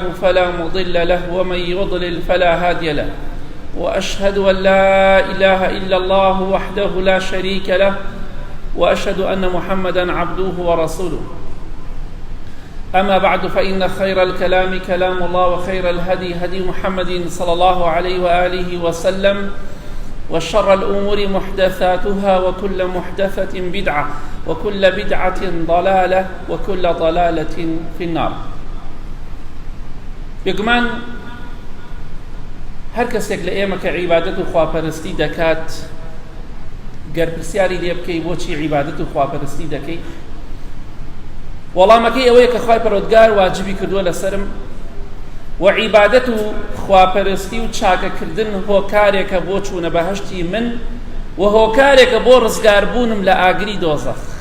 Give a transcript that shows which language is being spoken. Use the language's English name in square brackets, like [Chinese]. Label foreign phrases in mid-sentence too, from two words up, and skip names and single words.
[Arabic] فلا مضل له ومن يضلل فلا هادي له وأشهد أن لا إله إلا الله وحده لا شريك له وأشهد أن محمدا عبده ورسوله أما بعد فإن خير الكلام كلام الله وخير الهدي هدي محمد صلى الله عليه وآله وسلم وشر الأمور محدثاتها وكل محدثة بدعة وكل بدعة ضلالة وكل ضلالة في النار. [Central Kurdish] بگومان هر کەسێک لە ئێمە کە عیبادەت و خواپەرستی دەکات گەر پرسیاری لێ بکەی بۆچی عیبادەت و خواپەرستی دەکەی، وەڵامەکەی ئەوەیە کە خوای پەروەردگار واجبی کردووە لەسرم و عیبادەت و خواپەرستی و چاکەکردن هۆکارێکە بۆ چوونە بەهەشتی من و هۆکارێکە بۆ ڕزگاربوونم لە ئاگری دۆزەخ.